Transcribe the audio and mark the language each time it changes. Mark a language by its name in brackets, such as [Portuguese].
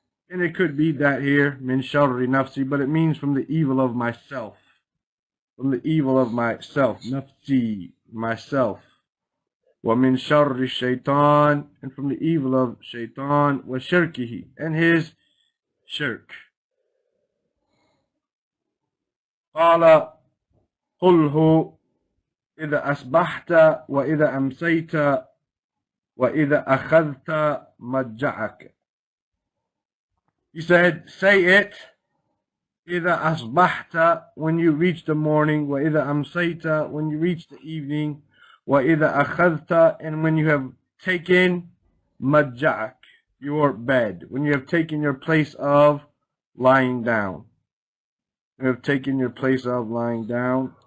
[English] And it could be that here, [Arabic] min sharri nafsi, [English] but it means from the evil of myself. From the evil of myself. Nafsi, myself. [Arabic] Wa min sharri shaitan, [English] and from the evil of shaitan, [Arabic] wa shirkihi, [English] and his shirk. [Arabic] Qala qulhu إذا أصبحت وإذا أمسيت وإذا أخذت مضجعك. [English] He said, say it, [Arabic] إذا أصبحت, [English] when you reach the morning, [Arabic] وإذا أمسيت, [English] when you reach the evening, [Arabic] وإذا أخذت, [English] and when you have taken مضجعك, your bed, when you have taken your place of lying down. You have taken your place of lying down.